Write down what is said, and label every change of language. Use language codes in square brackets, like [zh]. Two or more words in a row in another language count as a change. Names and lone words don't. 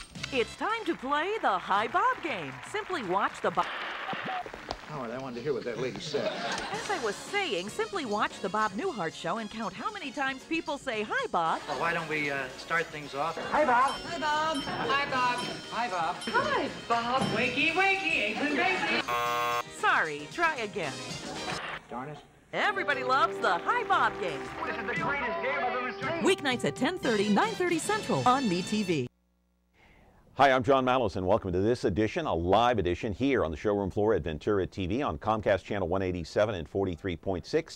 [en] It's time to play the Hi Bob game. Simply watch the Bob... Howard, I wanted to hear what that lady said. As I was saying, simply watch the Bob Newhart show and count how many times people say Hi Bob. Well, why don't we start things off? Hi, Bob. Hi, Bob. Hi, Bob. Hi, Bob. Hi, Bob. Wakey, wakey, Aikman Basie. Sorry, try again. Darn it. Everybody loves the Hi Bob game. This is the greatest game I've ever seen. Weeknights at 10:30, 9:30 Central on MeTV. Hi, I'm John Malos, and welcome to this edition, a live edition here on the showroom floor at Ventura TV on Comcast Channel 187 and 43.6.